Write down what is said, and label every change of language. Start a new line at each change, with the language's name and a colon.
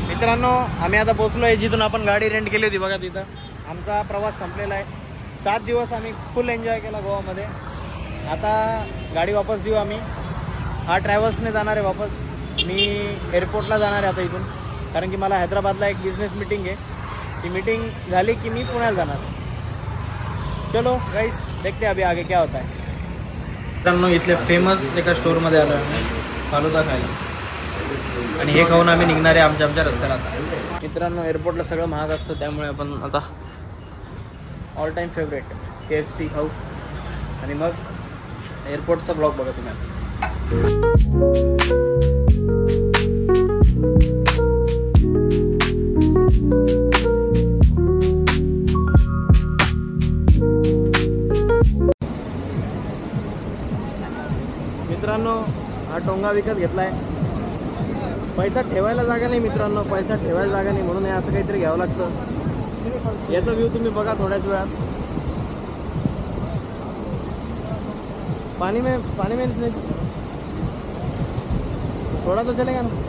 Marathi: मित्रांनो आम्ही आता पोहोचलोय जिथून आपण गाडी रेंट केली होती बघा. तिथं आमचा प्रवास संपलेला आहे. 7 दिवस आम्ही फुल एन्जॉय केला गोवामध्ये. आता गाडी वापस देऊ आम्ही. हा ट्रॅव्हल्सने जाणार आहे वापस. मी एअरपोर्टला जाणार आहे आता इथून, कारण की मला हैदराबादला एक बिझनेस मीटिंग आहे. ती मीटिंग झाली की मी पुण्याला जाणार.
Hindi: चलो गाइस देखते अभी आगे क्या होता है.
Marathi: मित्रांनो इथले फेमस एका स्टोरमध्ये आलो आहे फालुदा खायला. आणि हे खाऊन आम्ही निघणार आहे आमच्या रस्त्याला आता. मित्रांनो, एअरपोर्टला सगळं महाग असतं, त्यामुळे आपण आता ऑल टाईम फेवरेट KFC खाऊ आणि मग एअरपोर्टचा ब्लॉग बघा तुम्ही. मित्रांनो, हा टोंगा विकत घेतलाय. पैसा ठेवायला जागा नाही मित्रांनो, पैसा ठेवायला जागा नाही, म्हणून हे असं काहीतरी घ्यावं लागतं. याचा व्ह्यू तुम्ही बघा थोड्याच वेळात.
Hindi: पानी में थोड़ा तो चलेगा ना.